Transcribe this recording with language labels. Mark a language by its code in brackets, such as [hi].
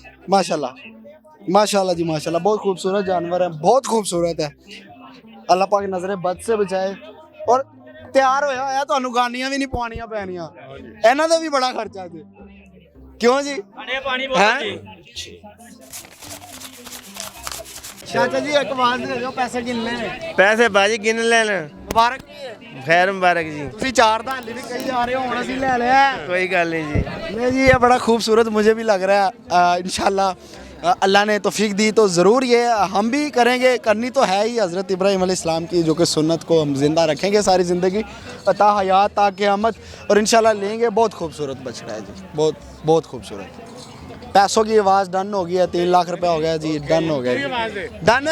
[hi] माशाल्लाह माशाल्लाह जी माशाल्लाह बहुत खूबसूरत जानवर है बहुत खूबसूरत है अल्लाह पाक नजरे बद से बचाए और तैयार होया [pa] ਤੁਹਾਨੂੰ ਗਾਨੀਆਂ ਵੀ ਨਹੀਂ ਪਵਾਉਣੀਆਂ ਪੈਣੀਆਂ ਇਹਨਾਂ ਦਾ ਵੀ ਬੜਾ ਖਰਚਾ ਜੀ ਕਿਉਂ ਜੀ ਚਾਚਾ ਜੀ ਇੱਕ ਆਵਾਜ਼ ਦੇ ਦਿਓ ਪੈਸੇ ਕਿੰਨੇ ਨੇ [hi] पैसे बाजी गिन लेना [pa] ਮੁਬਾਰਕ [hi] खैर मुबारक जी [pa] ਤੁਸੀਂ ਚਾਰ ਦਾ ਹੱਲੀ ਵੀ ਕਹੀ ਜਾ ਰਹੇ ਹੋ ਹੁਣ ਅਸੀਂ ਲੈ ਲਿਆ कोई गल नहीं जी [hi] नहीं जी ये बड़ा खूबसूरत मुझे भी लग रहा है इंशाल्लाह अल्लाह ने तौफीक दी तो ज़रूर ये हम भी करेंगे करनी तो है ही हज़रत इब्राहीम अलैहिस्सलाम की जो कि सुन्नत को हम ज़िंदा रखेंगे सारी ज़िंदगी ता हयात ता क़यामत और इंशाल्लाह लेंगे बहुत खूबसूरत बछड़ा है जी बहुत बहुत खूबसूरत पैसों की आवाज़ डन हो गई है 3 लाख रुपया हो गया जी डन हो गया डन